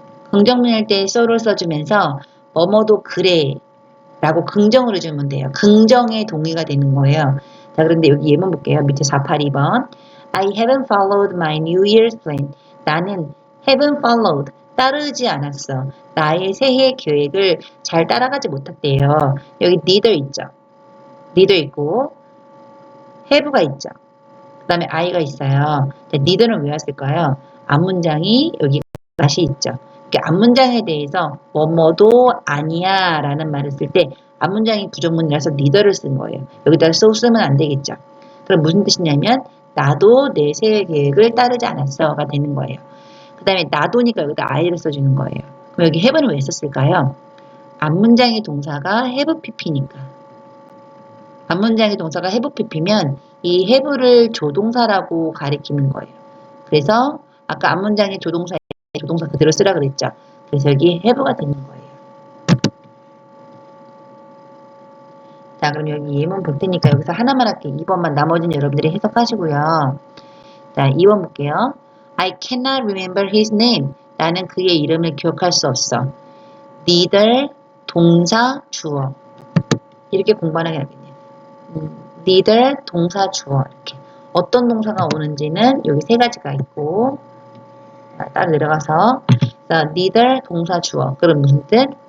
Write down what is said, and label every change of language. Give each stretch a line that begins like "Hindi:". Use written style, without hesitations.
Korean: 긍정문일 때 so를 써주면서, 뭐뭐도 그래. 라고 긍정으로 주면 돼요. 긍정의 동의가 되는 거예요. 자, 그런데 여기 예문 볼게요. 밑에 482번.
English: I haven't followed my New Year's plan.
Korean: 나는
English: haven't followed.
Korean: 따르지 않았어. 나의 새해 계획을 잘 따라가지 못했대요. 여기 neither 있죠. neither 있고 have가 있죠. 그 다음에 I가 있어요. 자, neither는 왜 왔을까요? 앞문장이 여기 다시 있죠. 앞문장에 대해서 뭐뭐도 아니야 라는 말을 쓸 때 앞문장이 부정문이라서 neither를 쓴 거예요. 여기다가 so 쓰면 안 되겠죠. 그럼 무슨 뜻이냐면 나도 내 새해 계획을 따르지 않았어가 되는 거예요. 그 다음에 나도니까 여기다 I를 써주는 거예요. 그럼 여기 have는 왜 썼을까요? 앞문장의 동사가 have pp니까. 앞문장의 동사가 have pp면 이 have를 조동사라고 가리키는 거예요. 그래서 아까 앞문장의 조동사 그대로 쓰라 그랬죠. 그래서 여기 have가 되는 거예요. 자, 그럼 여기 예문 볼 테니까 여기서 하나만 할게요. 2번만 나머지는 여러분들이 해석하시고요. 자, 2번 볼게요.
English: I cannot remember his name.
Korean: 나는 그의 이름을 기억할 수 없어. neither 동사 주어 이렇게 공부하는 게 알겠네요. neither 동사 주어 이렇게 어떤 동사가 오는지는 여기 세 가지가 있고 따로 내려가서 자, neither 동사 주어 그럼 무슨 뜻?